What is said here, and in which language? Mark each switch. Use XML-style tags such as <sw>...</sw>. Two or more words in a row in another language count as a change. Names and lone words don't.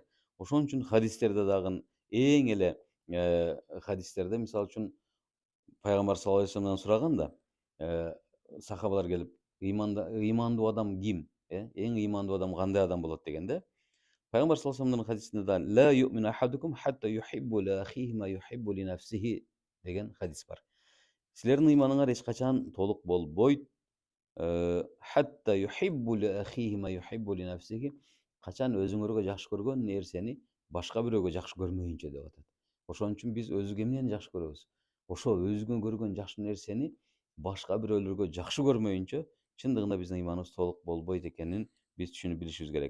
<ky>Ошон үчүн хадистерде дагы эң эле хадистерде мисалы үчүн пайгамбар</ky> <ar>صلى الله عليه</ar> <ky>вассаламдан сураган да, сахабалар келип, ыймандуу адам ким? Эң ыймандуу адам кандай адам болот дегенде, пайгамбар</ky> <ar>صلى الله عليه</ar> <ky>вассаламдын хадисинде да</ky> <ar>لا يؤمن أحدكم حتى يحب لأخيه ما يحب لنفسه</ar> <ky>деген хадис бар. Силердин ыйманыңар эч качан толук болбойт.</ky> <ar>حتى يحب لأخيه ما يحب لنفسه.</ar> <ky>Качан өзүңөргө жакшы көргөн нерсени башка бирөөгө жакшы көрмөйүнчө деп атат. Ошон үчүн биз өзүгө эмнени жакшы көрөбүз? Ошо өзүңө көргөн жакшы нерсени башка бирөөлөргө жакшы көрмөйүнчө чындыгында биздин ыйманыбыз толук болбойт экенин биз түшүнүп билишибиз керек.</ky>